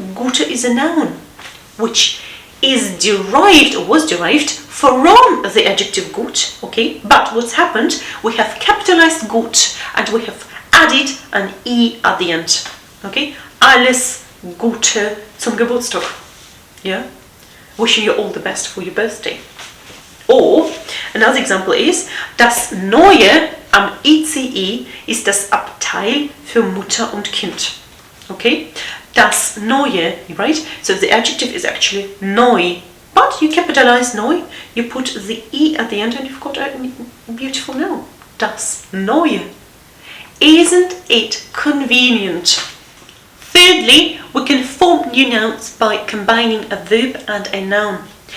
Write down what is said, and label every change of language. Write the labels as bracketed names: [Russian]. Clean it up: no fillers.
[English] Gute is a noun, which is derived or was derived from the adjective gut, okay? But what's happened? We have capitalized gut and we have added an e at the end, okay? [German] Alles Gute zum Geburtstag. [English] Yeah? Wishing you all the best for your birthday. Or another example is [German] das Neue am ICE ist das Abteil für Mutter und Kind. [English] Okay? [German] Das Neue, [English] right? So the adjective is actually neu, but you capitalize neu, you put the e at the end and you've got a beautiful noun. [German] Das Neue. [English] Isn't it convenient? Thirdly, we can form new nouns by combining a verb and a noun.